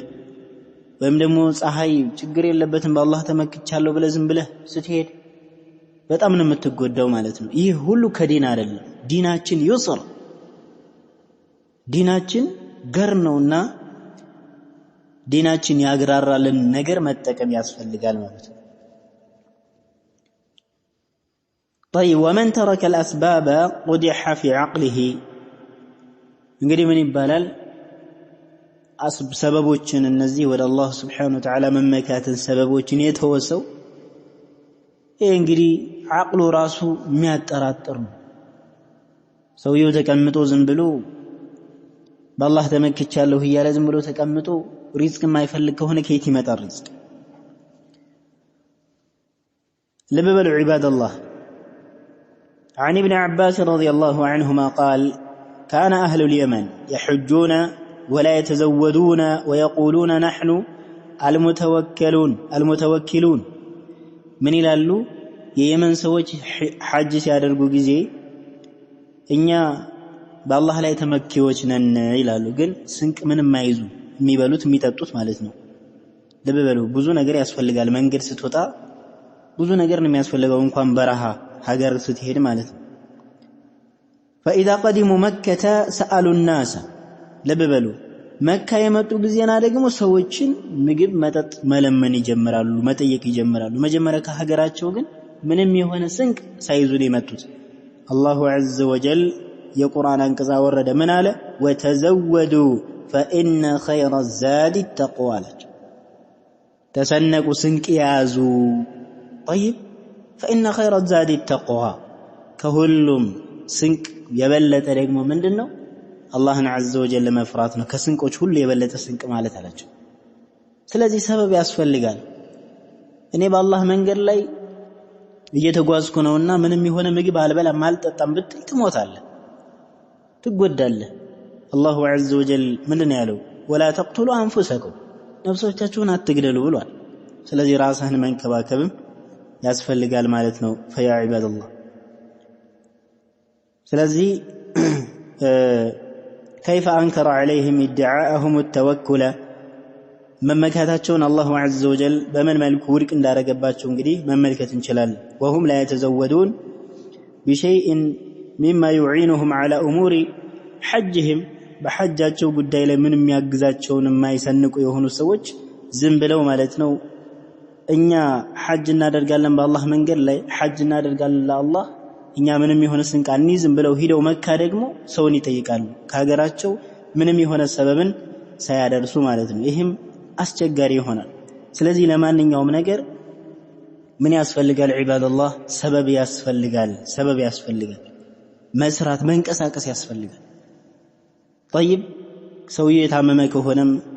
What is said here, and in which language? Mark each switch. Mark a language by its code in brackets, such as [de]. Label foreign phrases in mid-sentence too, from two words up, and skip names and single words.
[am] ወይም ደግሞ ፀሐይ ችግር የለበትም በአላህ ተመክቻለሁ ብለህ ዝም ብለህ ስትሄድ በጣም ነው የምትጎዳው ማለት ነው። ይህ ሁሉ ከዲን አይደለም። ዲናችን ይስር፣ ዲናችን ገር ነውና ዲናችን ያግራራልን ነገር መጠቀም ያስፈልጋል ማለት ነው። [ar] طيب ومن ترك الأسباب قدح في عقله [am] እንግዲህ ምን ይባላል? ሰበቦችን እነዚህ ወደ አላህ [ar] سبحانه وتعالى [am] መመካትን ሰበቦችን የተወሰው ይሄ እንግዲህ አቅሉ ራሱ የሚያጠራጥር ነው። ሰውየው ተቀምጦ ዝም ብሎ በአላህ ተመክቻለሁ እያለ ዝም ብሎ ተቀምጦ ሪዝቅ የማይፈልግ ከሆነ ከየት ይመጣል ሪዝቅ? ልብ በሉ ዒባደላህ። [ar] عن ابن عباس رضي الله عنهما قال كان أهل اليمن يحجون ولا يتزودون ويقولون نحن المتوكلون من [am] ይላሉ የየመን ሰዎች ሐጅ ሲያደርጉ ጊዜ እኛ በአላህ ላይ ተመኪዎች ነን ይላሉ። ግን ስንቅ ምንም አይዙ፣ የሚበሉት የሚጠጡት ማለት ነው። ልብ በሉ ብዙ ነገር ያስፈልጋል። መንገድ ስትወጣ ብዙ ነገር ነው የሚያስፈልገው፣ እንኳን በረሃ ሀገር ስትሄድ ማለት ነው። [ar] فإذا قدموا مكة سألوا الناس [am] ልብ በሉ መካ የመጡ ጊዜና ደግሞ ሰዎችን ምግብ መጠጥ መለመን ይጀምራሉ፣ መጠየቅ ይጀምራሉ። መጀመሪያ ከሀገራቸው ግን ምንም የሆነ ስንቅ ሳይዙ የመጡት [ar] الله عز وجل [am] የቁርአን አንቀጽ ወረደ። ምን አለ? [ar] ወተዘወዱ فإن خير الزاد التقوى [am] ተሰነቁ፣ ስንቅ ያዙ። [ar] طيب فإن خير الزاد التقوى [am] ከሁሉም ስንቅ የበለጠ ደግሞ ምንድነው? [ar] الله عز وجل [am] መፍራት ነው። ከስንቆች ሁሉ የበለጠ ስንቅ ማለት አላቸው። ስለዚህ ሰበብ ያስፈልጋል። እኔ በአላህ መንገድ ላይ እየተጓዝኩ ነውና ምንም የሆነ ምግብ አልበላም አልጠጣም ብትል ትሞታለህ፣ ትጎዳለህ። [ar] الله عز وجل [am] ምንድን ያለው [ar] ولا تقتلوا أنفسكم [am] ነፍሶቻችሁን አትግደሉ ብሏል። ስለዚህ ራስህን መንከባከብም ያስፈልጋል ማለት ነው። [ar] فيا عباد الله [am] ስለዚህ [ar] كيف أنكر عليهم ادعاءهم التوكل [am] መመካታቸውን [ar] الله عز وجل [am] በምን መልኩ ውድቅ እንዳረገባቸው እንግዲህ መመልከት እንችላለን። [ar] وهم لا يتزودون بشيء مما يعينهم على أمور حجهم [am] በሐጃቸው ጉዳይ ላይ ምንም ያግዛቸውን የማይሰንቁ የሆኑ ሰዎች ዝም ብለው ማለት ነው እኛ ሐጅ እናደርጋለን በአላህ መንገድ ላይ ሐጅ እናደርጋለን ለአላህ እኛ ምንም የሆነ ስንቅ አንይዝም ብለው ሄደው መካ ደግሞ ሰውን ይጠይቃሉ ከሀገራቸው ምንም የሆነ ሰበብን ሳያደርሱ ማለት ነው። ይህም አስቸጋሪ ይሆናል። ስለዚህ ለማንኛውም ነገር ምን ያስፈልጋል ዒባደላህ ሰበብ ያስፈልጋል መስራት መንቀሳቀስ ያስፈልጋል። طيب ሰውዬው የታመመ ከሆነም